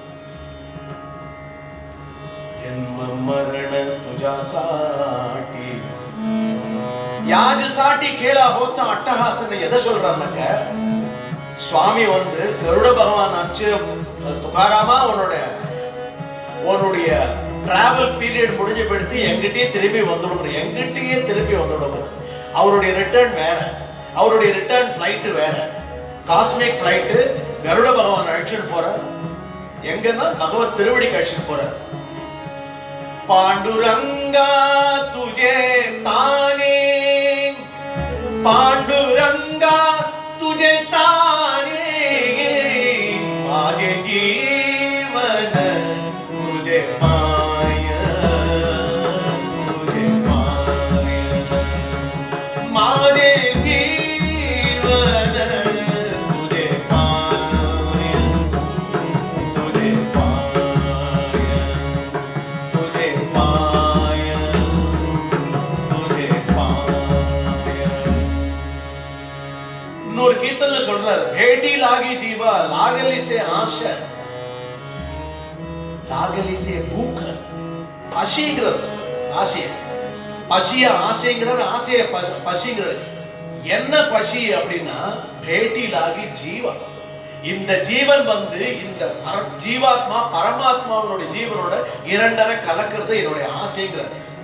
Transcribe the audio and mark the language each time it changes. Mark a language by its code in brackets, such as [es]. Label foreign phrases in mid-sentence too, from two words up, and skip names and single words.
[mr] जन्म मरण तुझा साठी याज साठी केला होता अट्टहासने [ta] எதை சொல்றாருனாக்க, சுவாமி கருட பகவான் அச்சு துகாராமா உன்னுடைய [en] travel period [ta] முடிஞ்சு போயிடுத்து, எங்கிட்டயே திரும்பி வந்துடும், எங்கிட்டயே திரும்பி வந்துடும். அவருடைய ரிட்டர்ன் வேற, அவருடைய [en] return flight [ta] வேற, [en] cosmic flight. [ta] கருட பகவான் அழைச்சிட்டு போற எங்கன்னா பகவத் திருவடிக்கு அழைச்சிட்டு போற. [mr] पांडुरंगा तुझे ताने, पांडुरंगा तुझे ताने, माझे जीवन तुझे पाय, तुझे पाय, माझे जीवन तुझे पाय, तुझे पाय, तुझे पाय, तुझे पाय. [ta] இன்னொரு கீர்த்தன்ல சொல்றாரு, [mr] भेटी लागी जीवा लागली से आशा, लागली से भूख. [ta] பசிங்கிறது ஆசை, பசிய ஆசைங்கிறது, ஆசைய பசிங்கிறது. என்ன பசி அப்படின்னா [mr] भेटी लागी जीवा. [ta] இந்த ஜீவன் இந்த ஜீவாத்மா பரமாத்மாவோட ஜீவனோட இரண்டரை கலக்கிறது என்னுடைய ஆசைங்கிறது.